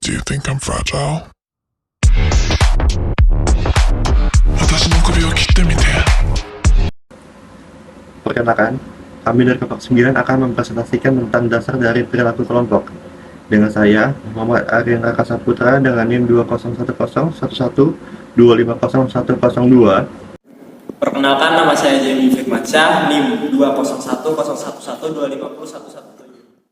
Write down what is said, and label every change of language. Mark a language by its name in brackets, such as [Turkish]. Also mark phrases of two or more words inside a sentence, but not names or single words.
[English] think I'm fragile? [Japanese] 私の首を切ってみて. [Indonesian] Perkenalkan, kami dari kelompok 9 akan mempresentasikan tentang dasar dari perilaku kelompok. Dengan saya, Muhammad Aryan Raka Saputra dengan NIM 2011112500102. Perkenalkan, nama saya Jamie Firmansyah, NIM 2011112501117.